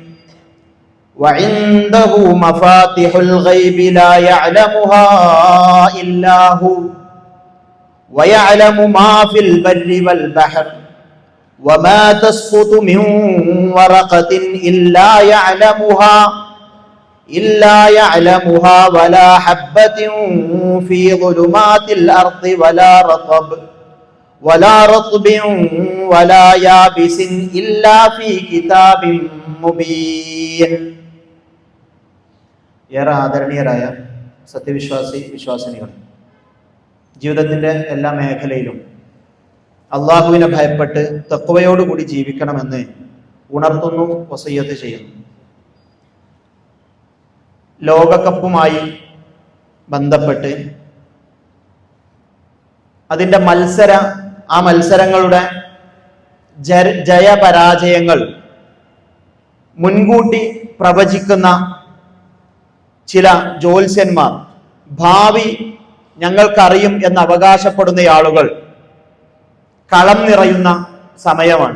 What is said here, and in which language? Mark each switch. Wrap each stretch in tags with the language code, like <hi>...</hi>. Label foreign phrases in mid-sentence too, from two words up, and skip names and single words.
<ar>وعنده مفاتح الغيب لا يعلمها إلا هو ويعلم ما في البر والبحر وما تسقط من ورقة إلا يعلمها ولا حبة في ظلمات الأرض ولا رطب ولا يابس إلا في كتاب مبين</ar> <ml>ഏറെ ആദരണീയരായ വിശ്വാസിനികൾ, ജീവിതത്തിന്റെ എല്ലാ മേഖലയിലും അള്ളാഹുവിനെ ഭയപ്പെട്ട് തഖ്വയോടുകൂടി ജീവിക്കണമെന്ന് ഉണർത്തുന്നു, വസിയ്യത്ത് ചെയ്യുന്നു. ലോകകപ്പുമായി ബന്ധപ്പെട്ട് അതിന്റെ മത്സരങ്ങളുടെ ജയപരാജയങ്ങൾ മുൻകൂട്ടി പ്രവചിക്കുന്ന ചില ജ്യോത്സ്യന്മാർ, ഭാവി ഞങ്ങൾക്കറിയും എന്ന് അവകാശപ്പെടുന്ന ആളുകൾ കളം നിറയുന്ന സമയമാണ്.</ml>